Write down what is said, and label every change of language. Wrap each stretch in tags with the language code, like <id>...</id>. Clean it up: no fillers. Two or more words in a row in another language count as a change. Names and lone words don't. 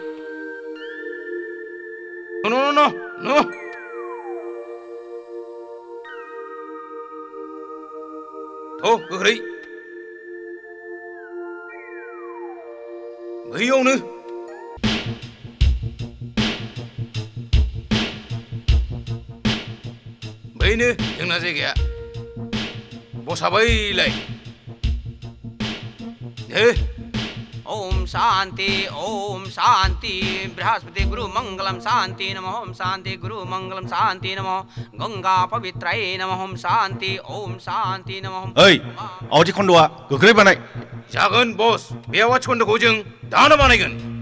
<brx>न गोख्रै बैयावनो बैनो जोंना जायगाया बसाबैलाय</brx> <sa>ओम शांति ओम शांति बृहस्पति गुरु मंगलम शांति नमः ओम शांति गुरु मंगलम शांति नमः गंगा पवित्राय नमः ओम शांति नमः</sa> <brx>ओइ आवथि खन्दआ गोख्रै बानाय जागोन बस बे आवाज खन्दखौ जों दानो बानायगोन</brx>